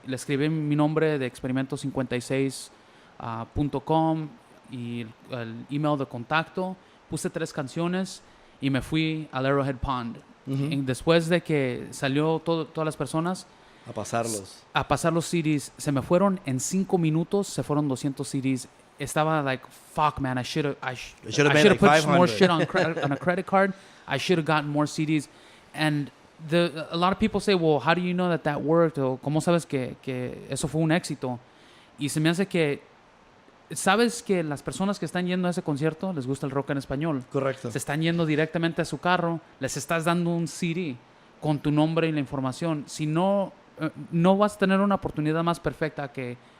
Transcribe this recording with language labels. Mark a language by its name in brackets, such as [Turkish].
[Spanish] Le escribí mi nombre de experimento56.com y el email de contacto. Puse 3 canciones y me fui al Arrowhead Pond. Ujú. Y después de que salió todas las personas A pasarlos. a pasar los CDs, se me fueron en 5 minutos, se fueron 200 CDs. Estaba [English] like, fuck, man, I should have made like put 500. more shit on a credit card. I should have gotten more CDs. And a lot of people say, well, how do you know that worked? [Spanish] O ¿cómo sabes que eso fue un éxito? Y se me hace que sabes que las personas que están yendo a ese concierto les gusta el rock en español. Correcto. Se están yendo directamente a su carro, les estás dando un CD con tu nombre y la información. Si no, no vas a tener una oportunidad más perfecta que...